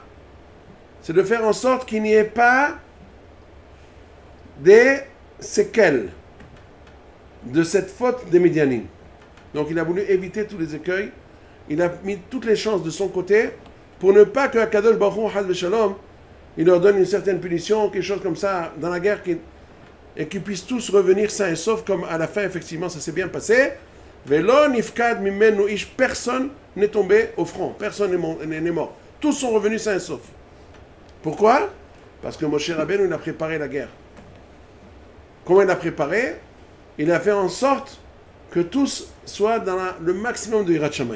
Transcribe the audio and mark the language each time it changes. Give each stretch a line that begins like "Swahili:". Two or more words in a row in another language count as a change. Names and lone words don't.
French: C'est de faire en sorte qu'il n'y ait pas des séquelles de cette faute des Midianim. Donc il a voulu éviter tous les écueils, il a mis toutes les chances de son côté pour ne pas que Akadosh Baruch Hu
Hebrew: חס ושלום,
French: il leur donne une certaine punition, quelque chose comme ça dans la guerre, et qu'ils puissent tous revenir sains et saufs, comme à la fin effectivement ça s'est bien passé.
Hebrew: ולא נפקד ממנו איש,
French: personne n'est tombé au front, personne n'est mort. Tous sont revenus sains et saufs. Pourquoi? Parce que Moshe Rabbeinu il a préparé la guerre. Comment il a préparé? il a fait en sorte que tous soient dans le maximum de
Hebrew: יראת שמים.